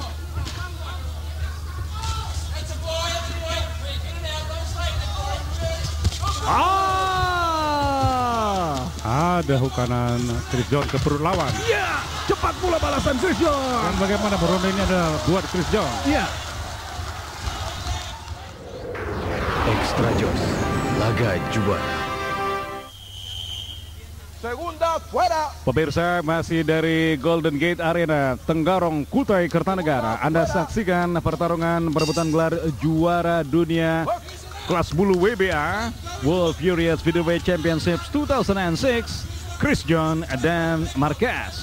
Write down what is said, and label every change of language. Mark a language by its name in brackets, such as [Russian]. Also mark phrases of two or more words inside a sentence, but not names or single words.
[Indonesian] Ada hook kanan Chris John ke perut lawan. Ya, cepat pula balasan Chris John. Dan bagaimana ronde ini adalah buat Chris John. Ya. Extra Joss, laga juara. [Spanish] Segunda fuera. [Indonesian] Pemirsa, masih dari Golden Gate Arena, Tenggarong, Kutai Kertanegara. Anda saksikan pertarungan perebutan gelar juara dunia kelas bulu WBA World Furious Featherweight Championships 2006, Chris John dan Marquez.